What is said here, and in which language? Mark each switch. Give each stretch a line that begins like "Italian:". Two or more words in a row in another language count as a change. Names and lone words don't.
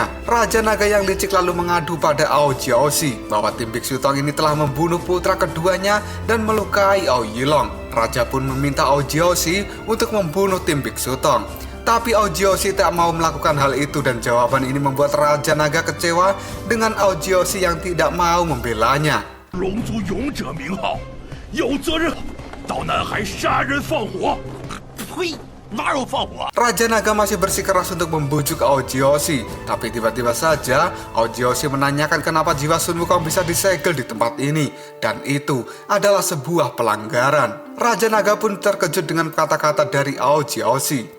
Indonesian: Raja Naga yang licik lalu mengadu pada Aojiaoshi bahwa tim Biksu Tong ini telah membunuh putra keduanya dan melukai Aojilong. Raja pun meminta Aojiaoshi untuk membunuh tim Biksu Tong. Tapi Aojiaoshi tak mau melakukan hal itu dan jawaban ini membuat Raja Naga kecewa dengan Aojiaoshi yang tidak mau membelanya.
Chinese: 龙族勇者名号，有责任到南海杀人放火。呸！
Indonesian: Raja Naga masih bersikeras untuk membujuk Aojiaoshi, tapi tiba-tiba saja Aojiaoshi menanyakan kenapa jiwa Sun Wukong bisa disegel di tempat ini, dan itu adalah sebuah pelanggaran. Raja Naga pun terkejut dengan kata-kata dari Aojiaoshi.